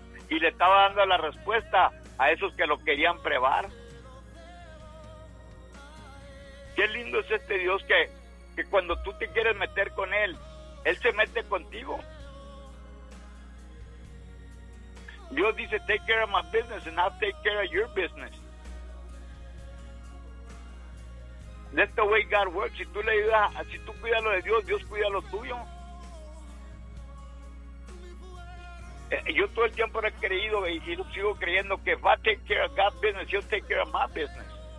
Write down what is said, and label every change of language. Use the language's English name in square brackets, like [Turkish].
[Spanish] Y le estaba dando la respuesta a esos que lo querían probar. Qué lindo es este Dios que cuando tú te quieres meter con Él, Él se mete contigo. Dios dice, [English] take care of my business and I'll take care of your business. That's the way God works. [Spanish] Si tú le ayudas, si tú cuidas lo de Dios, Dios cuida lo tuyo. Yo todo el tiempo he creído y sigo creyendo que va a [English] take care of God's business, [Spanish] yo [English] take care of my business.